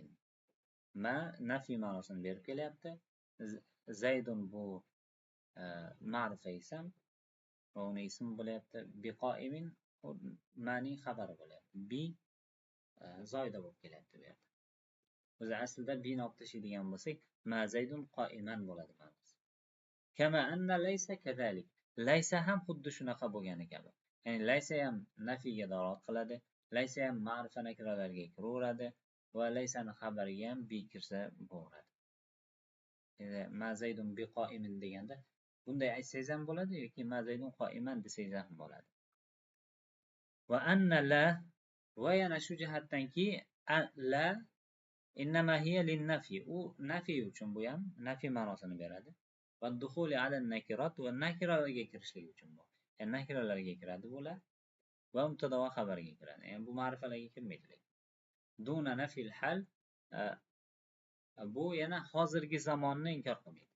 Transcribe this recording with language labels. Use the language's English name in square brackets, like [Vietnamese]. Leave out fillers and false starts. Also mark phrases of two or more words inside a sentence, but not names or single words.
[Uzbek] Ma nafiy ma'nosini berib kelyapti. Zaydun bu ma'rifa ism va uni ismi bo'lyapti. Biqo'imin ma'ning xabari bo'lyapti. Bi zoida bo'lib kelyapti bu yerda. O'zi aslida bi tashladigan bo'lsak, [Arabic] ما زيد قائما [Uzbek] bo'ladi ma'nosi. [Arabic] كما أن ليس كذلك. [Uzbek] Laysa ham xuddi shunaqa bo'lgani kabi. Ya'ni laysa ham nafiyga dalolat qiladi. Laysa ham ma'rifa nakiralarga kiraveradi va laysaning xabariga ham bi kirsa bo'ladi. Endi [Arabic] ما زيد بقائم [Uzbek] deganda bunday aytsangiz ham bo'ladi yoki [Arabic] ما زيد قائما [Uzbek] desangiz ham bo'ladi. [Arabic] وأن لا [Uzbek] va yana shu jihatdanki [Arabic] لا إنما هي للنفي. [Uzbek] U nafiy uchun bu ham nafiy ma'nosini beradi. [Arabic] ودخوله على النكرات [Uzbek] va nakiralarga kirishlik uchun bu. Ya'ni nakiralarga kiradi bular va mubtada va xabarga kiradi. Ya'ni bu ma'rifalarga kirmaydi. [Arabic] دون نفي الحال [Uzbek] bu yana hozirgi zamonni inkor qilmaydi.